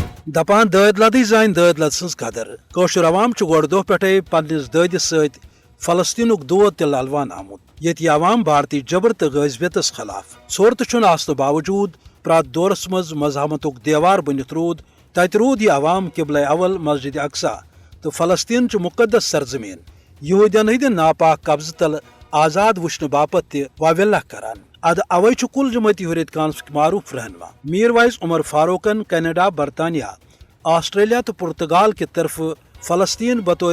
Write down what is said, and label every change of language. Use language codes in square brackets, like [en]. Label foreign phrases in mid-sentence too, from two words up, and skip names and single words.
[ks] دپان دٲدۍ لدٕے زانہِ دٲدۍ لد سٕنٛز قدر کٲشُر عوام چھُ گۄڈٕ دۄہ پٮ۪ٹھے پننِس دٲدِس سۭتۍ فلسطیٖنُک دود تہِ للوان آمُت ییٚتہِ یہِ عوام بھارتی جبر تہٕ غٲضبیتس خلاف ژھوٚر تہٕ چھُنہٕ آسنہٕ باوجوٗد پرٛٮ۪تھ دورس منٛز مزاحمتُک دیوار بٔنِتھ روٗد تتہِ روٗد یہِ عوام قبلے اول مسجد اقصا تہٕ فلسطیٖن چہِ مُقدس سرزمیٖن یہوٗدین ہٕنٛدِ ناپاک قبضہٕ تل آزاد وٕچھنہٕ باپتھ تہِ واویلا کران ادٕ اوے چھُ کُل جمٲعتی حریت کانفرنسُک معروٗف رہنما میٖر وایز عمر فاروقن کینیڈا برطانیہ آسٹریلیا تہٕ پرتگال کہِ طرفہٕ فلسطیٖن بطور